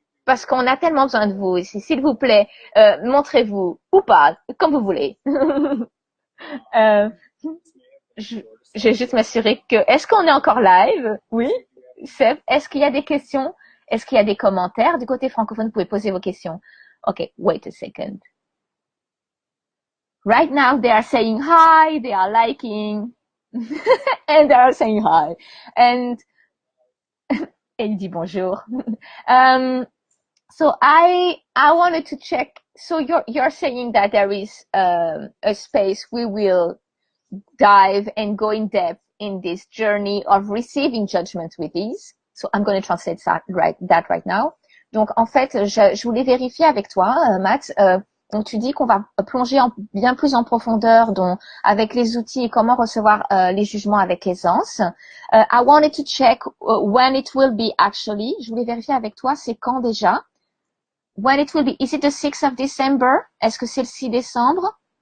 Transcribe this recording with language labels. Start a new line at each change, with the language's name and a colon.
French: Parce qu'on a tellement besoin de vous ici. S'il vous plaît, montrez-vous ou pas, comme vous voulez. euh, je, je vais juste m'assurer que... Est-ce qu'on est encore live? Oui. Seb, est-ce qu'il y a des questions? Est-ce qu'il y a des commentaires? Du côté francophone, vous pouvez poser vos questions.
English: Okay, wait a second. Right now, they are saying hi, they are liking, and they are saying hi. And
French: et il dit bonjour.
English: So I wanted to check. So you're saying that there is a space we will dive and go in depth in this journey of receiving judgment with ease. So I'm going to translate that right now.
French: Donc en fait, je voulais vérifier avec toi, Max. Donc tu dis qu'on va plonger bien plus en profondeur avec les outils et comment recevoir les jugements avec aisance.
English: I wanted to check when it will be actually.
French: Je voulais vérifier avec toi, c'est quand déjà?
English: When it will be? Is it the 6th of December?
French: Est-ce que c'est le 6 décembre?